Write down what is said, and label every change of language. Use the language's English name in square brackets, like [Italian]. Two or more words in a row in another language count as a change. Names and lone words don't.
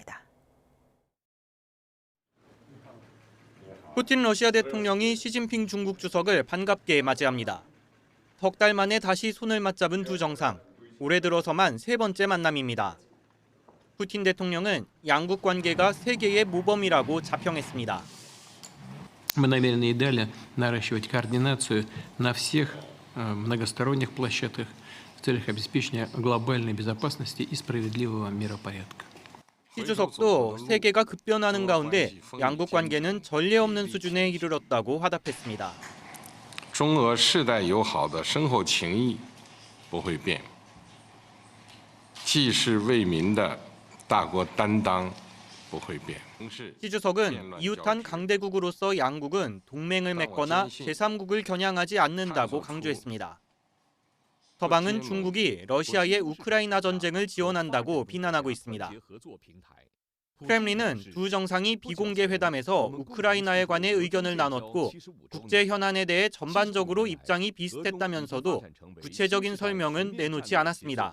[Korean] 김도원 기자입니다. 푸틴 러시아 대통령이 시진핑 중국 주석을 반갑게 맞이합니다. 석 달 만에 다시 손을 맞잡은 두 정상. 올해 들어서만 세 번째 만남입니다. 푸틴 대통령은 양국 관계가 세계의 모범이라고 자평했습니다. [Russian] Мы намерены и далее наращивать координацию на всех многосторонних площадках в целях обеспечения глобальной безопасности и справедливого миропорядка. [Korean] 시 주석도 세계가 급변하는 가운데 양국 관계는 전례 없는 수준에 이르렀다고 화답했습니다. [Chinese] 中俄世代友好的深厚情谊不会变，济世为民的大国担当不会变。 [Korean] 시 주석은 이웃한 강대국으로서 양국은 동맹을 맺거나 제3국을 겨냥하지 않는다고 강조했습니다. 서방은 중국이 러시아의 우크라이나 전쟁을 지원한다고 비난하고 있습니다. 크렘린은 두 정상이 비공개 회담에서 우크라이나에 관해 의견을 나눴고 국제 현안에 대해 전반적으로 입장이 비슷했다면서도 구체적인 설명은 내놓지 않았습니다.